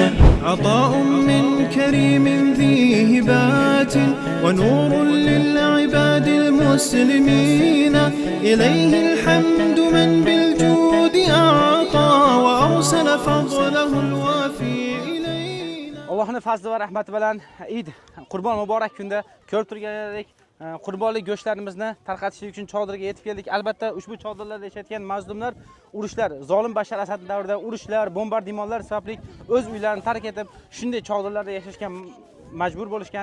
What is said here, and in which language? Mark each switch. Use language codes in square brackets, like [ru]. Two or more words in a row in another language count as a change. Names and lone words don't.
[ar] عطاء من كريم ذي هبات ونور للعباد المسلمين إليه الحمد من بالجود أعطى وأرسل فضله الوافي إلينا. [uz] Allohning fazli va rahmati bilan Eid Qurbon muborak kunda ko'rib turganlaridek qurbonlik go'shtlarimizni tarqatishlik uchun chodirga yetib keldik. Albatta ushbu chodirlarda yashayotgan mazlumlar urushlar, zolim Bashar Asad davrida urushlar, bombardimonlar sababli o'z uylarini tark etib, shunday chodirlarda yashashga majbur bo'lishgan.